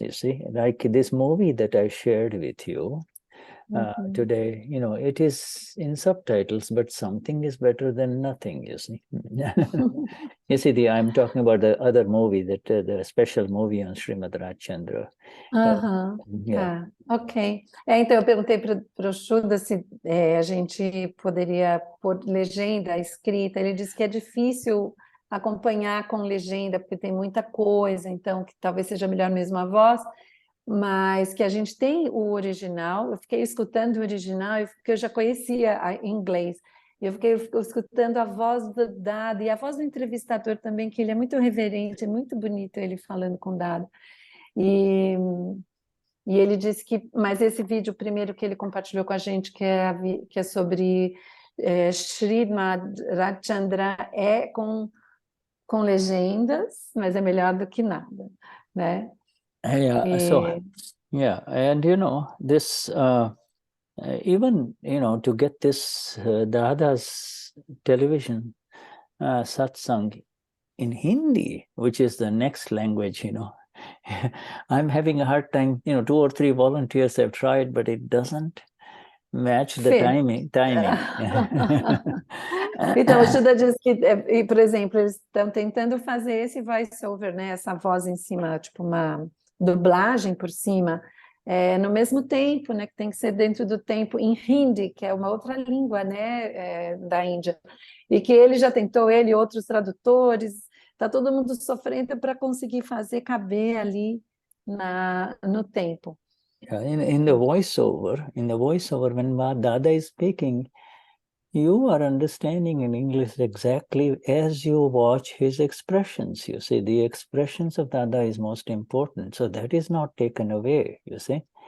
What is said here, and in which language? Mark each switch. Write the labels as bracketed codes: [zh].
[en] You see, like this movie that I shared with you today. It is in subtitles, but something is better than nothing. You see. You see, I'm talking about the other movie, that the special movie on Srimad Rajchandra. [pt] Tá, ok. Então eu perguntei para o Shuddha se a gente poderia pôr legenda escrita. Ele disse que é difícil acompanhar com legenda, porque tem muita coisa, então que talvez seja melhor mesmo a voz, mas que a gente tem o original. Eu fiquei escutando o original, porque eu já conhecia em inglês. Eu fiquei escutando a voz do Dada e a voz do entrevistador também, que ele é muito reverente, é muito bonito ele falando com o Dada. E ele disse que, mas esse vídeo primeiro que ele compartilhou com a gente, que é sobre Srimad Rajchandra, é com legendas, mas é melhor do que nada, né? [en] And this even to get this Dada's television satsang in Hindi, which is the next language, I'm having a hard time. 2 or 3 volunteers have tried, but it doesn't match the timing. [pt] Então, o Shuddha diz que, por exemplo, eles estão tentando fazer esse voice-over, né? Essa voz em cima, tipo uma dublagem por cima, no mesmo tempo, né? Que tem que ser dentro do tempo em Hindi, que é uma outra língua, né? Da Índia. E que ele já tentou, ele e outros tradutores, está todo mundo sofrendo para conseguir fazer caber ali no tempo. [en] In the voiceover, when Dada is speaking, you are understanding in English exactly as you watch his expressions. You see, the expressions of Dada is most important. So that is not taken away, you see.